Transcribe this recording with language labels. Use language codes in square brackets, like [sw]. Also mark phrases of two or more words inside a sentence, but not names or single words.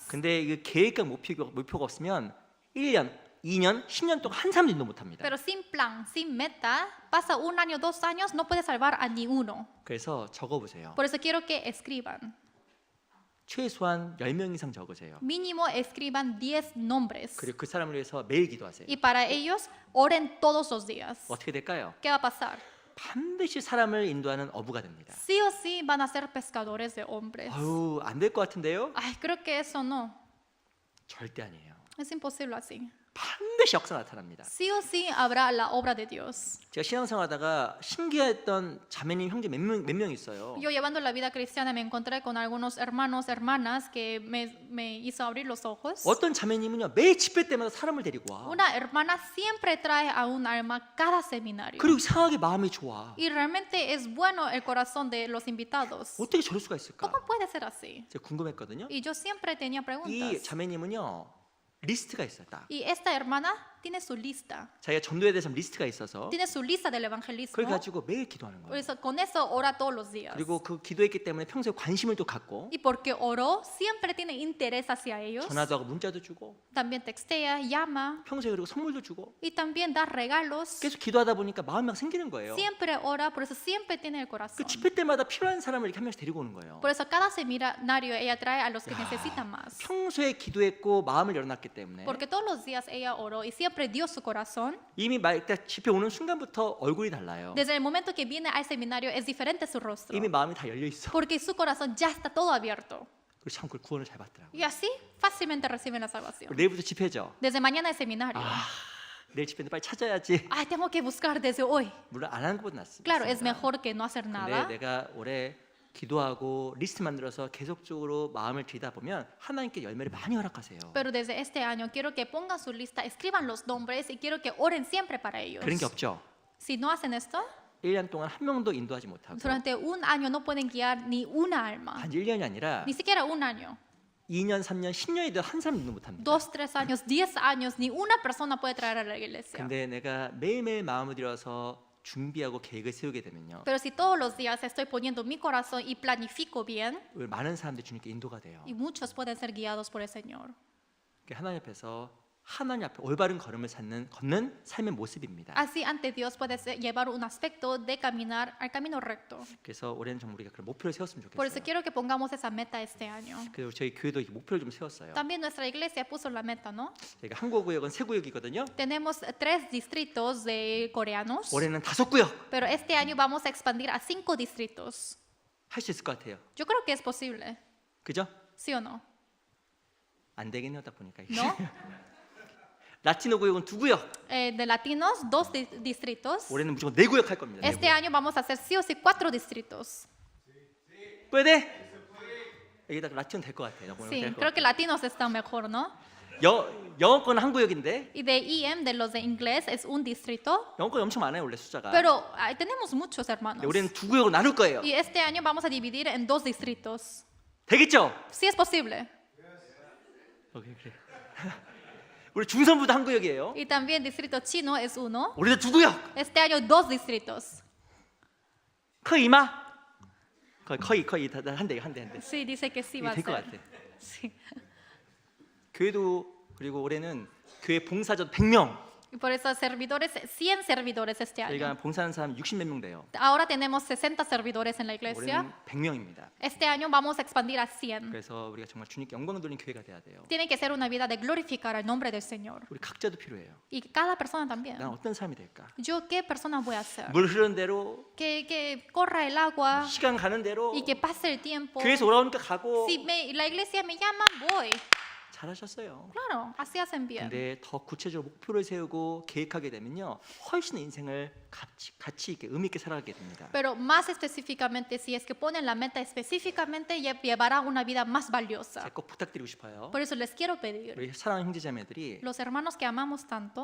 [ko] 근데 이 계획과 목표가 없으면 1년, 2년, 10년 동안 한 사람도 인도 못합니다. [es] Pero sin plan, sin meta, pasa 1 año, 2 años, no puede salvar a ni uno. [ko] 그래서 적어보세요. [es] Por eso quiero que escriban. [ko] 최소한 10명 이상 적으세요. [es] Mínimo escriban 10 nombres. [ko] 그리고 그 사람을 위해서 매일 기도하세요. [es] Y para ellos, oren todos los días. [ko] 어떻게 될까요? [es] ¿Qué va a pasar? [ko] 반드시 사람을 인도하는 어부가 됩니다. [es] Sí o sí van a ser pescadores de hombres. [ko] 아유, 안 될 것 같은데요? [es] Ay, creo que eso no. [ko] 절대 아니에요. [es] Es imposible así. [ko] 반드시 역사 나타납니다. [es] Sí o sí habrá la obra de Dios. [ko] 제가 신앙생활하다가 신기했던 자매님 형제 몇 명 있어요. [es] Yo llevando la vida cristiana me encontré con algunos hermanos, hermanas que me hizo abrir los ojos. [ko] 어떤 자매님은요 매일 집회 때마다 사람을 데리고 와. [es] Una hermana siempre trae a un alma cada seminario. [ko] 그리고 이상하게 마음이 좋아. [es] Y realmente es bueno el corazón de los invitados. [ko] 어떻게 저럴 수가 있을까? [es] ¿Cómo puede ser así? [ko] 제가 궁금했거든요. [es] Y yo siempre tenía [ko] 이 [es] preguntas. [ko] 자매님은요 리스트가 있어요. 딱. [es] Y esta hermana tiene su lista. [ko] 자기가 전도에 대해서 리스트가 있어서 [es] Tiene su lista del evangelismo. [ko] 그걸 가지고 매일 기도하는 [es] Por [ko] 거예요. [es] eso, con eso ora todos los días. [ko] 그리고 그 기도했기 때문에 평소에 관심을 또 갖고 [es] Y porque oró, siempre tiene interés hacia ellos. [ko] 전화도 하고 문자도 주고 [es] También textea, llama [ko] 평소에 그리고 선물도 주고 [es] y también da regalos. [ko] 계속 기도하다 보니까 마음이 막 생기는 거예요. [es] Siempre ora, por eso siempre tiene el [ko] 그 [es] corazón. [ko] 집회 때마다 필요한 사람을 이렇게 한 명씩 데리고 오는 거예요. [es] Por eso cada seminario ella trae a los que necesitan más. [ko] 평소에 기도했고 마음을 열어놨기 때문에 [es] Porque todos los días ella oró y siempre dio su corazón. [ko] 이미 일단 집회 오는 순간부터 얼굴이 달라요. [es] Desde el momento que viene al seminario es diferente su rostro. [ko] 이미 마음이 다 열려 있어. [es] Porque su corazón ya está todo abierto. [ko] 그리고 참 그 구원을 잘 받더라고요. [es] Y así fácilmente reciben la salvación. [ko] 내일부터 집회죠. [es] Desde mañana el seminario. [ko] 내일 집회인데 빨리 찾아야지. [es] Ay, tengo que buscar desde hoy. [ko] 물론 안 하는 것보다 낫습니다. [es] Claro, es mejor que no hacer [ko] 근데 [es] nada. [ko] 내가 올해 기도하고 리스트 만들어서 계속적으로 마음을 들이다 보면 하나님께 열매를 많이 허락하세요. [es] Pero desde este año quiero que pongan su lista, escriban los nombres y quiero que oren siempre para ellos. [ko] 그런 게 없죠. [es] Si no hacen esto, [ko] 1년 동안 한 명도 인도하지 못하고 [es] durante un año no pueden guiar ni una alma. [ko] 한 1년이 아니라 [es] Ni siquiera un año. [ko] 2년, 3년, 10년이 돼도 한 사람도 인도 못합니다. [es] 2, 3 años, 10 años, ni una persona puede traer a la iglesia. [ko] 근데 내가 매일매일 마음을 들여서 준비하고 계획을 세우게 되면요. [es] Pero si todos los días estoy poniendo mi corazón y planifico bien, [ko] 많은 사람들이 주님께 인도가 돼요. [es] y muchos pueden ser guiados por el Señor. [ko] 하나님 앞에서 하나님 앞에 올바른 걸음을 걷는 삶의 모습입니다. [es] Así ante Dios puede llevar un aspecto de caminar al camino recto. [ko] 그래서 올해는 정말 우리가 그런 목표를 세웠으면 [es] Por eso [ko] 좋겠어요. [es] quiero que pongamos esa meta este año. [ko] 그리고 저희 교회도 이 목표를 좀 세웠어요. [es] También nuestra iglesia puso la meta, ¿no? [ko] 저희가 한국 구역은 세 구역이거든요. [es] Tenemos 3 distritos de coreanos, [ko] 올해는 5구역 [es] pero este año vamos a expandir a 5 distritos. [ko] 할 수 있을 것 같아요. [es] Yo creo que es posible, [ko] 그죠? [es] ¿sí o no? [ko] 안 되겠네요, 딱 보니까. [es] ¿No? [ko] 라티노 구역은 2구역. [es] De latinos, 2 distritos. [ko] 올해는 무조건 4구역 할 겁니다. [es] Este año vamos a hacer sí o sí 4 distritos. puede? [ko] 여기다 라티노 될 것 같아요. [es] Sí, creo que latinos están mejor, ¿no? [ko] 영어권은 한 구역인데 [es] Y de IM, de los de inglés, es un distrito. [ko] 영어권 엄청 많아요, 원래 숫자가. [es] Pero tenemos muchos hermanos. [ko] 근데 우리는 2구역으로 나눌 거예요. [es] Y este año vamos a dividir en 2 distritos. [ko] 되겠죠? [es] Sí es posible. [ko] 오케이, 그래. 우리 중선부도 한 구역이에요. [es] Y también distrito chino es 1. [ko] 우리도 2구역. [es] Este año 2 distritos. [ko] 커이마? 거의 한대. [es] Sí, dice que sí va a [ko] 될것 [es] ser. [ko] 같아. [es] Sí. [ko] 교회도 그리고 올해는 교회 봉사자 100명. [es] Y por eso servidores, 100 servidores este año. [ko] 저희가 봉사하는 사람 60몇 명 돼요. [es] Ahora tenemos 60 servidores en la iglesia. [ko] 올해는 100명입니다. [es] Este año vamos a expandir a 100. [ko] 그래서 우리가 정말 주님께 영광을 돌리는 교회가 돼야 돼요. [es] Tiene que ser una vida de glorificar el nombre del Señor. [ko] 우리 각자도 필요해요. [es] Y cada persona también. [ko] 난 어떤 삶이 될까? [es] Yo, ¿qué persona voy a ser? [ko] 물 흐르는 대로 [es] Que corra el agua [ko] 시간 가는 대로 [es] y que pase el tiempo. [ko] 교회에서 오라오니까 가고 [es] Si la iglesia me llama, voy. [ko] 잘하셨어요. [es] Claro, así hacen bien. [ko] 근데 더 구체적으로 목표를 세우고 계획하게 되면요 훨씬 인생을 가치 있게 의미 있게 살아가게 됩니다. [es] Pero más específicamente, si es que ponen la meta específicamente, llevará una vida más valiosa. [ko] 제가 꼭 부탁드리고 싶어요. [es] Por eso les quiero pedir, [ko] 우리 사랑하는 형제자매들이 [es] los hermanos que amamos tanto,